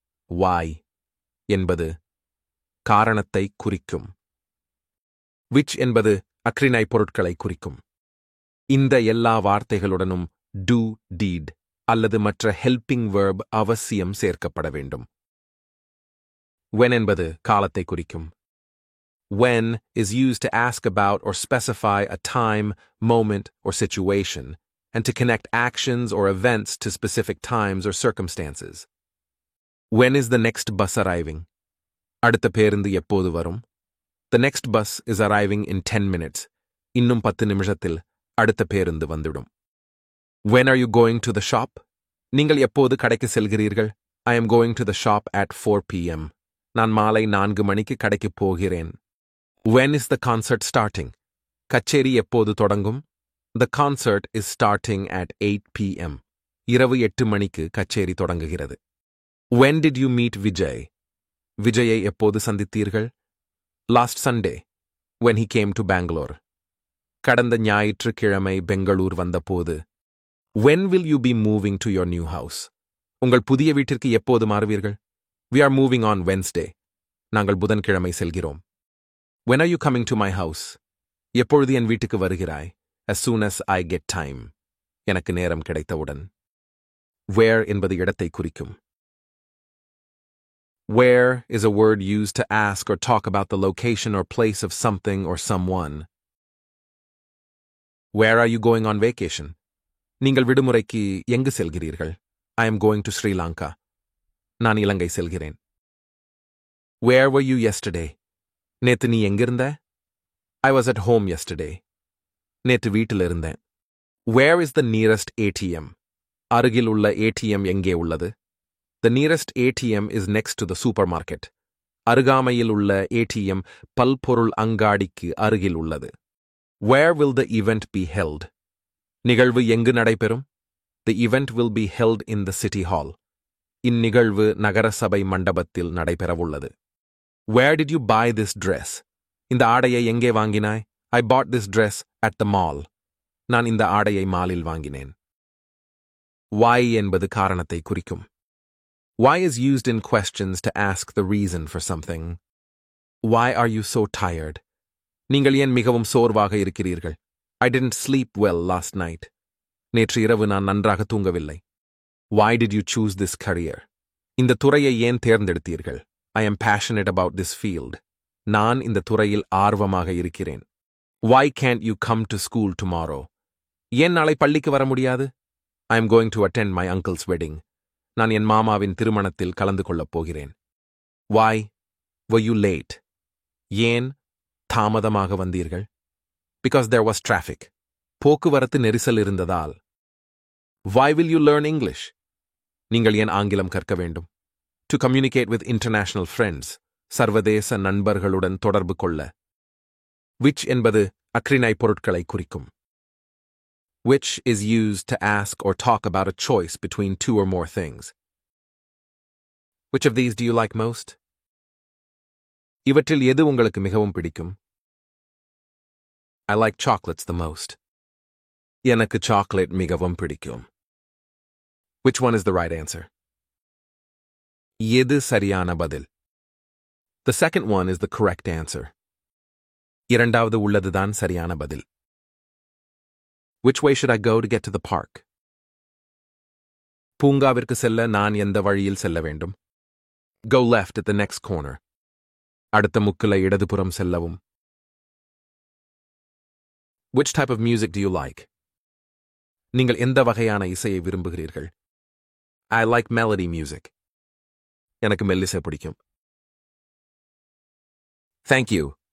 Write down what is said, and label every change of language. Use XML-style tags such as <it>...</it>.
<ta>Why என்பது காரணத்தை குறிக்கும். Which என்பது அக்ரிணை பொருட்களை குறிக்கும். இந்த எல்லா வார்த்தைகளுடனும் do, did அல்லது மற்ற helping verb அவசியம் சேர்க்கப்பட வேண்டும். When என்பது காலத்தை குறிக்கும்.</ta> <en>When is used to ask about or specify a time, moment, or situation, and to connect actions or events to specific times or circumstances. When is the next bus arriving?</en> <ta>அடுத்த பேருந்து எப்போது வரும்?</ta> <en>The next bus is arriving in 10 minutes.</en> <ta>இன்னும் 10 நிமிஷத்தில் அடுத்த பேருந்து வந்துடும்.</ta> <en>When are you going to the shop?</en> <ta>நீங்கள் எப்போது கடைக்கு செல்கிறீர்கள்?</ta> <en>I am going to the shop at 4 p.m.</en> <ta>நான் மாலை 4 மணிக்கு கடைக்கு போகிறேன்.</ta> <en>When is the concert starting?</en> <ta>கச்சேரி எப்போது தொடங்கும்?</ta> <en>The concert is starting at 8 p.m.</en> <ta>இரவு 8 மணிக்கு கச்சேரி தொடங்குகிறது.</ta> <en>When did you meet Vijay?</en> <ta>விஜயை எப்போது சந்தித்தீர்கள்?</ta> <en>Last Sunday, when he came to Bangalore.</en> <ta>கடந்த ஞாயிற்றுக்கிழமை பெங்களூர் வந்தபோது.</ta> <en>When will you be moving to your new house?</en> <ta>உங்கள் புதிய வீட்டிற்கு எப்போது மாறுவீர்கள்?</ta> <en>We are moving on Wednesday.</en> <ta>நாங்கள் புதன்கிழமை செல்கிறோம்.</ta> <en>When are you coming to my house?</en> <ta>எப்பொழுது என் வீட்டுக்கு வருகிறாய்?</ta> <en>As soon as I get time.</en> <ta>எனக்கு நேரம் கிடைத்தவுடன். Where என்பது இடத்தை குறிக்கும்.</ta> <en>Where is a word used to ask or talk about the location or place of something or someone. Where are you going on vacation?</en> <ta>நீங்கள் விடுமுறைக்கு எங்கு செல்கிறீர்கள்?</ta> <en>I am going to Sri Lanka.</en> <ta>நான் இலங்கை செல்கிறேன்.</ta> <en>Where were you yesterday?</en> <ta>நேத்து நீ எங்கிருந்த?</ta> <en>I was at home yesterday.</en> <ta>நேத்து வீட்டில் இருந்தேன்.</ta> <en>Where is the nearest ATM?</en> <ta>அருகில் உள்ள ATM எங்கே உள்ளது?</ta> <en>The nearest ATM is next to the supermarket.</en> <ta>அருகாமையில் உள்ள ATM பல்பொருள் அங்காடிக்கு அருகில் உள்ளது.</ta> <en>Where will the event be held?</en> <ta>நிகழ்வு எங்கு நடைபெறும்?</ta> <en>The event will be held in the city hall.</en> <ta>இந்நிகழ்வு நகரசபை மண்டபத்தில் நடைபெறவுள்ளது.</ta> <en>Where did you buy this dress?</en> <ta>இந்த ஆடையை எங்கே வாங்கினாய்?</ta> <en>I bought this dress at the mall.</en> <ta>நான் இந்த ஆடையை மாலில் வாங்கினேன். Why என்பது காரணத்தை குறிக்கும்.</ta> <en>Why is used in questions to ask the reason for something. Why are you so tired?</en> <ta>நீங்கள் ஏன் மிகவும் சோர்வாக இருக்கிறீர்கள்?</ta> <en>I didn't sleep well last night.</en> <ta>நேற்று இரவு நான் நன்றாக தூங்கவில்லை.</ta> <en>Why did you choose this career?</en> <ta>இந்த துறையை ஏன் தேர்ந்தெடுத்தீர்கள்?</ta> <en>I am passionate about this field.</en> <ta>நான் இந்த துறையில் ஆர்வமாக இருக்கிறேன்.</ta> <en>Why can't you come to school tomorrow?</en> <ta>ஏன் நாளை பள்ளிக்கு வர முடியாது?</ta> <en>I am going to attend my uncle's wedding.</en> <ta>நான் என் மாமாவின் திருமணத்தில் கலந்து கொள்ளப் போகிறேன்.</ta> <en>Why were you late?</en> <ta>ஏன் தாமதமாக வந்தீர்கள்?</ta> <en>Because there was traffic.</en> <ta>போக்குவரத்து நெரிசல் இருந்ததால்.</ta> <en>Why will you learn English?</en> <ta>நீங்கள் ஏன் ஆங்கிலம் கற்க வேண்டும்?</ta> <en>To communicate with international friends.</en> <ta>சர்வதேச நண்பர்களுடன் தொடர்பு கொள்ள. Which என்பது அக்ரிணை பொருட்களை குறிக்கும்.</ta> <en>Which is used to ask or talk about a choice between two or more things. Which of these do you like most?</en> <ta>இவற்றில் எது உங்களுக்கு மிகவும் பிடிக்கும்?</ta> <en>I like chocolates the most.</en> <ta>எனக்கு chocolate மிகவும் பிடிக்கும்.</ta> <en>Which one is the right answer?</en> <ta>எது சரியான பதில்?</ta> <en>The second one is the correct answer.</en> <ta>இரண்டாவது உள்ளதுதான் சரியான பதில்.</ta> <en>Which way should I go to get to the park?</en> <ta>பூங்காவிற்கு செல்ல நான் எந்த வழியில் செல்ல வேண்டும்?</ta> <en>Go left at the next corner.</en> <ta>அடுத்த முக்குல இடதுபுறம் செல்லவும்.</ta> <en>Which type of music do you like?</en> <ta>நீங்கள் எந்த வகையான இசையை விரும்புகிறீர்கள்?</ta> <en>I like melody music.</en> <ta>எனக்கு மெல்லிசை பிடிக்கும்.</ta> <en>Thank you.</en>